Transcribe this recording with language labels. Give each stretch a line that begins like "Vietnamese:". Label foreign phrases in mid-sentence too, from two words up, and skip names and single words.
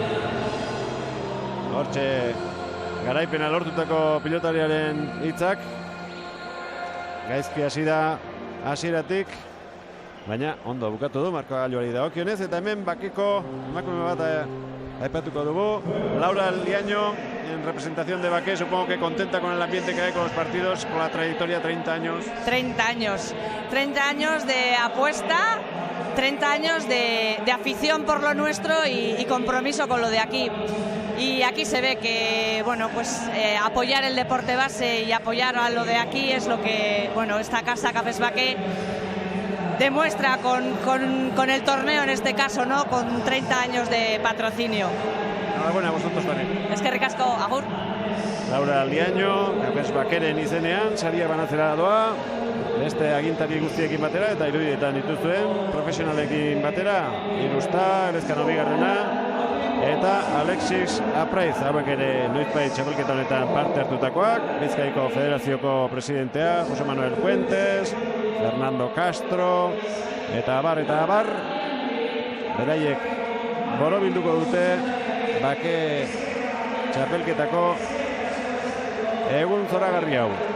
Basque: Hortxe garaipena lortutako pilotariaren hitzak. Gaizki hasi da hasieratik, baina ondo bukatu du Marko Gailuari dagokionez, eta hemen bakeko emakume bat aipatuko dugu.
Spanish: Laura Liaño, en representación de Baqué, supongo que contenta con el ambiente que hay con los partidos, con la trayectoria, 30 años. 30 años de apuesta, 30 años de afición por lo nuestro y compromiso con lo de aquí. Y aquí se ve que, apoyar el deporte base y apoyar a lo de aquí es lo que, esta casa Cafés Baqué demuestra con el torneo en este caso, ¿no? Con 30 años de patrocinio. Enhorabuena a vosotros también.
Basque: Eskerrik asko, agur. Laura Liaño, Cafés Baqueren izenean, saria banatzera doa, beste agintari guztiekin batera eta irudietan dituzuen, profesionalekin batera, Irusta, Elezkano bigarrena, eta Alexis Apraiz, hauek ere noizbait txapelketa honetan parte hartutakoak, Bizkaiko Federazioko presidentea, Jose Manuel Fuentes, Fernando Castro, eta abar, beraiek borobilduko dute Baqué txapelketako egun zoragarri hau.